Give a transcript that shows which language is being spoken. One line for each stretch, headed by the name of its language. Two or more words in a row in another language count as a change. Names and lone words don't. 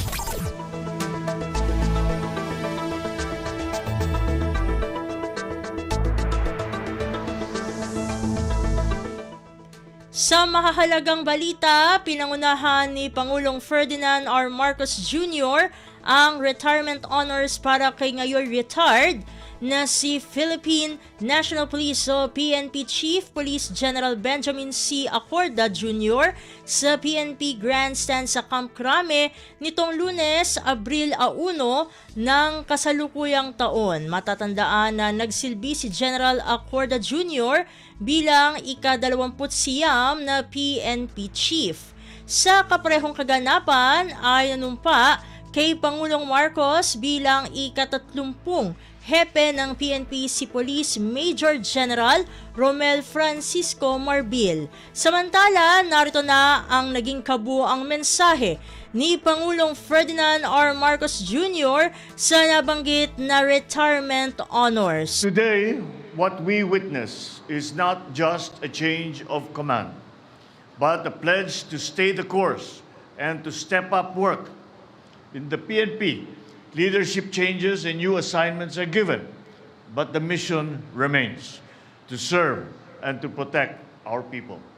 Filipino: Sa mahahalagang balita, pinangunahan ni Pangulong Ferdinand R. Marcos Jr. ang
English: retirement honors
Filipino: para kay ngayon retired na si Philippine National Police o PNP Chief Police General Benjamin C. Acorda Jr. sa PNP Grandstand sa Camp Crame nitong Lunes, Abril 1 ng kasalukuyang taon. Matatandaan na nagsilbi si General Acorda Jr. bilang ika-29 na PNP Chief. Sa kaparehong kaganapan ay nanumpa kay Pangulong Marcos bilang ika-30 hepe ng PNP si Police Major General Romel Francisco Marbil. Samantala, narito na ang naging kabuuang mensahe ni Pangulong Ferdinand R. Marcos Jr. sa nabanggit na
English: retirement honors. Today, what we witness is not just a change of command, but a pledge to stay the course and to step up work. In the PNP, leadership changes and new assignments are given, but the mission remains to serve and to protect our people.